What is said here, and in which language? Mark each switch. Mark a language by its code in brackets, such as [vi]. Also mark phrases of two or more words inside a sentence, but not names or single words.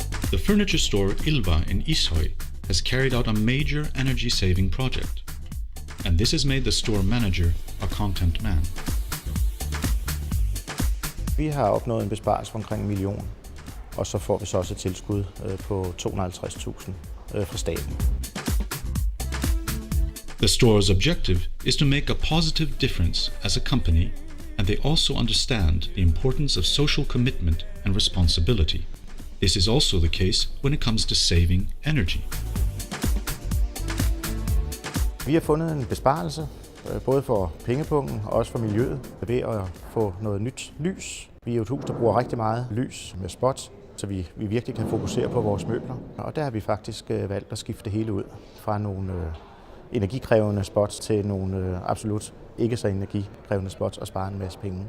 [en] The furniture store Ilva in Ishøy has carried out a major energy-saving project, and this has made the store manager a content man. [da] Vi har opnået en besparelse på omkring 1 million, og så får vi så også et tilskud på 250.000 fra staten. [en] The store's objective is to make a positive difference as a company, and they also understand the importance of social commitment and responsibility. This is also the case when it comes to saving energy. [da] Vi har fundet en besparelse, både for pengepunkten og også for miljøet, ved at få noget nyt lys. Vi er jo et hus, der bruger rigtig meget lys med spots, så vi virkelig kan fokusere på vores møbler. Og der har vi faktisk valgt at skifte det hele ud fra nogle energikrævende spots til nogle absolut ikke så energikrævende spots og spare en masse penge.